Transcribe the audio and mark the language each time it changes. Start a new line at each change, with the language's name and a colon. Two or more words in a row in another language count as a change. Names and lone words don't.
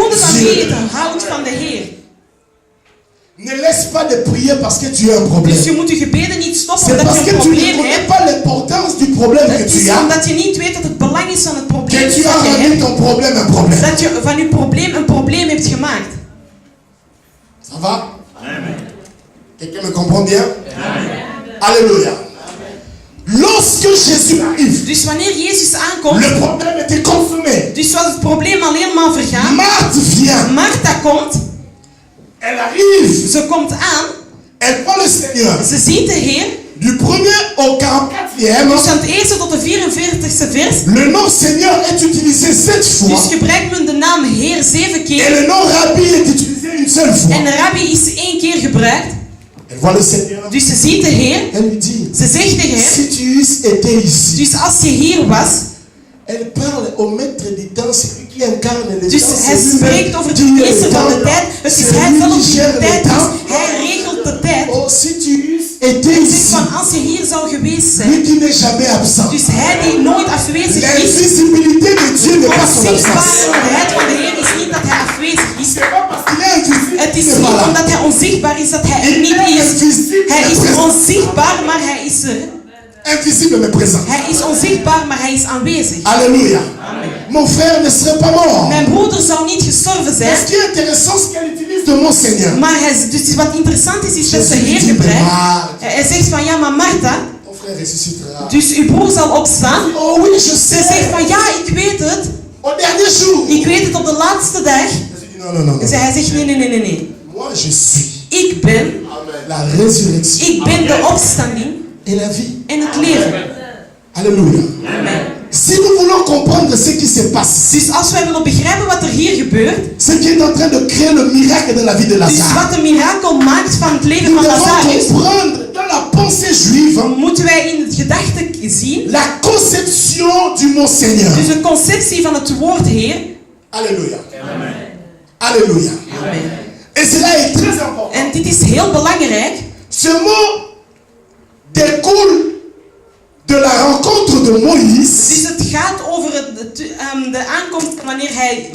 Dutch: goede van
French: Dieu.
Dutch: wie het houdt van de Heer.
French: Ne laisse pas de prier parce que tu as un problème.
Dutch: Dus je moet je gebeden niet stoppen
French: C'est
Dutch: omdat
French: parce
Dutch: je
French: que
Dutch: een
French: tu ne
Dutch: probleem
French: connais
Dutch: hebt.
French: pas l'importance du problème que
Dutch: Het
French: tu
Dutch: is
French: as,
Dutch: omdat je niet weet dat het belang is van het probleem
French: que tu
Dutch: dat
French: as
Dutch: je
French: rendu
Dutch: hebt,
French: ton problème un problème.
Dutch: dat je van je probleem een probleem hebt gemaakt.
French: Ça va? Quelqu'un me comprend bien? Alléluia. Lorsque Jésus arrive,
Dutch: Dus wanneer Jezus aankomt,
French: le problème était consumé.
Dutch: dus was het probleem alleen maar vergaan.
French: Marthe vient,
Dutch: Martha komt,
French: elle arrive,
Dutch: ze komt aan,
French: elle voit le Seigneur.
Dutch: ze ziet de Heer.
French: Du 1er au 44e,
Dutch: Dus van het eerste tot de 44ste vers.
French: le nom Seigneur est utilisé 7 fois
Dutch: Dus gebruikt men de naam Heer 7
French: et
Dutch: keer.
French: le nom Rabbi est utilisé une seule fois.
Dutch: En de rabbi is 1 keer gebruikt.
French: Elle voit le Seigneur,
Dutch: Dus ze ziet de Heer.
French: elle lui dit,
Dutch: Ze zegt tegen hem.
French: si tu eusses été ici,
Dutch: Dus als je hier was.
French: elle parle au maître du temps, celui qui incarne les
Dutch: Dus
French: temps.
Dutch: hij
French: c'est lui-même
Dutch: spreekt over de
French: qui est
Dutch: meester
French: le
Dutch: van de
French: temps.
Dutch: tijd. Het is
French: C'est
Dutch: hij
French: lui
Dutch: zelf
French: qui
Dutch: die
French: gère
Dutch: de
French: le
Dutch: tijd is.
French: temps.
Dutch: Hij regelt de tijd.
French: Oh, si tu eusses été
Dutch: Hij zegt
French: ici,
Dutch: van als je hier zou geweest zijn.
French: lui qui n'est jamais absent.
Dutch: Dus hij die nooit afwezig is.
French: L'invisibilité de Dieu n'est pas son absence.
Dutch: Onzichtbaarheid van de Heer is niet dat hij afwezig is.
French: C'est pas parce qu'il est invisible
Dutch: Het is
French: qu'il n'est
Dutch: niet
French: pas là.
Dutch: omdat hij onzichtbaar is dat hij er
French: Il
Dutch: niet
French: est
Dutch: is.
French: invisible,
Dutch: Hij
French: mais
Dutch: is
French: présent.
Dutch: onzichtbaar, maar hij is er.
French: Invisible mais présent.
Dutch: Hij is onzichtbaar, maar hij is aanwezig.
French: Alléluia. Mon frère ne serait pas mort.
Dutch: Mijn broeder zou niet gestorven zijn.
French: Ce qui est intéressant, c'est qu'elle utilise le mot Seigneur.
Dutch: Maar dus wat interessant is dat ze
French: Jésus
Dutch: Heer
French: dit,
Dutch: gebruikt. maar Hij zegt van ja, maar Martha,
French: ton frère ressuscitera.
Dutch: dus uw broer zal opstaan.
French: Oh oui, je
Dutch: Ze
French: sais.
Dutch: zegt van ja, ik weet het.
French: Au dernier jour.
Dutch: Ik weet het op de laatste dag.
French: Jésus dit non, non, non.
Dutch: Dus hij zegt nee.
French: Moi, je suis
Dutch: Ik ben
French: la résurrection
Dutch: de opstanding
French: et la vie.
Dutch: en het leven.
French: Alléluia. Amen. Si nous voulons comprendre ce qui se passe,
Dutch: Dus als wij willen begrijpen wat er hier gebeurt,
French: ce qui est en train de créer le miracle dans la vie de
Dutch: dus
French: Lazare,
Dutch: wat een mirakel maakt van het leven
French: nous
Dutch: van
French: devons
Dutch: Lazarus,
French: comprendre dans la pensée juive
Dutch: moeten wij in het gedachte zien,
French: la conception du mot Seigneur.
Dutch: dus de conceptie van het woord Heer.
French: Alléluia. Alléluia. Amen. Et cela est très important.
Dutch: En dit is heel belangrijk.
French: Ce mot découle de la rencontre de Moïse
Dutch: Dus het gaat over de aankomst wanneer hij